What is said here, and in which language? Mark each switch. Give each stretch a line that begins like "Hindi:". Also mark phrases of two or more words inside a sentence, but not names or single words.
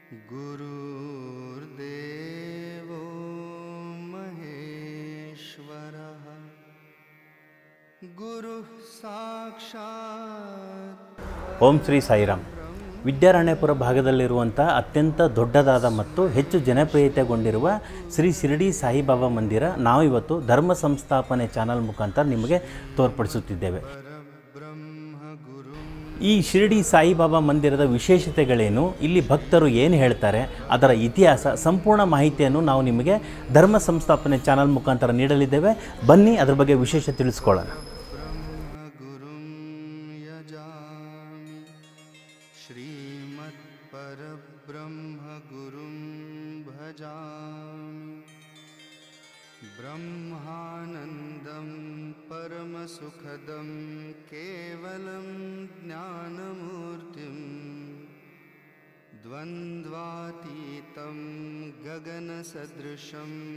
Sanskrit: गुरुर्देवो महेश्वरः गुरुः साक्षात्।
Kannada: ಓಂ ಶ್ರೀ ಸಾಯಿರಾಮ್. ವಿದ್ಯಾರಣ್ಯಪುರ ಭಾಗದಲ್ಲಿರುವಂಥ ಅತ್ಯಂತ ದೊಡ್ಡದಾದ ಮತ್ತು ಹೆಚ್ಚು ಜನಪ್ರಿಯತೆಗೊಂಡಿರುವ ಶ್ರೀ ಶಿರಡಿ ಸಾಯಿಬಾಬಾ ಮಂದಿರ ನಾವಿವತ್ತು ಧರ್ಮ ಸಂಸ್ಥಾಪನೆ ಚಾನಲ್ ಮುಖಾಂತರ ನಿಮಗೆ ತೋರ್ಪಡಿಸುತ್ತಿದ್ದೇವೆ. ಈ ಶಿರಡಿ ಸಾಯಿಬಾಬಾ ಮಂದಿರದ ವಿಶೇಷತೆಗಳೇನು, ಇಲ್ಲಿ ಭಕ್ತರು ಏನು ಹೇಳ್ತಾರೆ, ಅದರ ಇತಿಹಾಸ ಸಂಪೂರ್ಣ ಮಾಹಿತಿಯನ್ನು ನಾವು ನಿಮಗೆ ಧರ್ಮ ಸಂಸ್ಥಾಪನೆ ಚಾನಲ್ ಮುಖಾಂತರ ನೀಡಲಿದ್ದೇವೆ. ಬನ್ನಿ ಅದರ ಬಗ್ಗೆ ವಿಶೇಷ ತಿಳಿಸ್ಕೊಳ್ಳೋಣ.
Sanskrit: ब्रह्मानन्दं परमसुखदं केवलं ज्ञानमूर्तिं द्वन्द्वातीतं गगनसदृशं